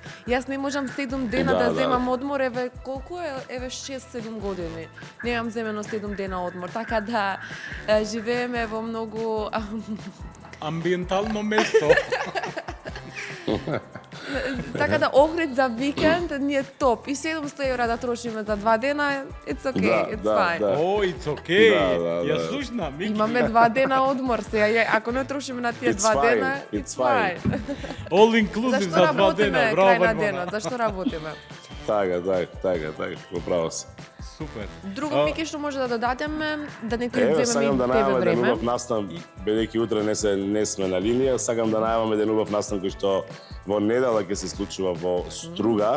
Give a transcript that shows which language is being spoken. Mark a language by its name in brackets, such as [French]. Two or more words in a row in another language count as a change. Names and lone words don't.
[Macedonian] Јас не можам 7 дена да земам одмор, еве колку е, еве 6-7 години. Немам земено 7 дена одмор, така да живееме во многу амбиентално место. Така да Охрид за викенд ни е топ. И 700 евра да трошиме за 2 дена, [English] it's okay, it's fine. [Macedonian] О, [English] it's okay. [Macedonian] Ја слушна, Мики. Имаме 2 дена одмор сега. Ако не трошиме на тие 2 дена, [English] it's fine. All inclusive [Macedonian] за 2 дена. Зашто работиме крај на Браво, денот? Зашто работиме? Така, управо се. Супер. Друго, Мики, што може да додадеме, да не ти Еве, земеме сакам да тебе најавам еден време. убав настан, бидејќи утре не сме на линија, сакам да најавам еден убав настан кој што во недела ќе се случува во Струга.